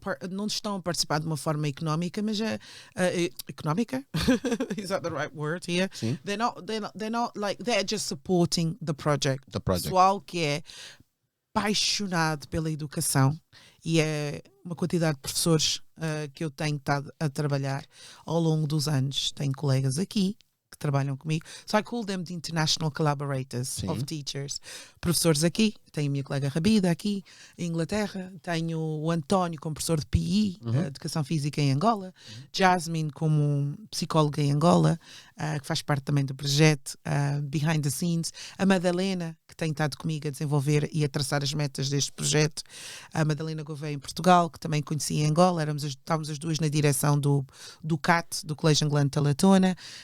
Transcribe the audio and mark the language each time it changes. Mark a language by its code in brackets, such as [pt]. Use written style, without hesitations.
[pt] não estão a participar de uma forma económica, mas económica? [en] Is that the right word here? [pt] Sim. [en] They're not like, they're just supporting the project. Project. [pt] Pessoal que é apaixonado pela educação, e é uma quantidade de professores que eu tenho estado a trabalhar ao longo dos anos. Tenho colegas aqui que trabalham comigo. [en] So I call them the international collaborators of teachers. [pt] Professores aqui, tenho a minha colega Rabida aqui em Inglaterra, tenho o António como professor de PI, Educação Física em Angola, Jasmine como psicóloga em Angola, que faz parte também do projeto Behind the Scenes, a Madalena, que tem estado comigo a desenvolver e a traçar as metas deste projeto, a Madalena Gouveia em Portugal, que também conheci em Angola, estávamos as duas na direção do CAT, do Colégio Angolano de Talatona.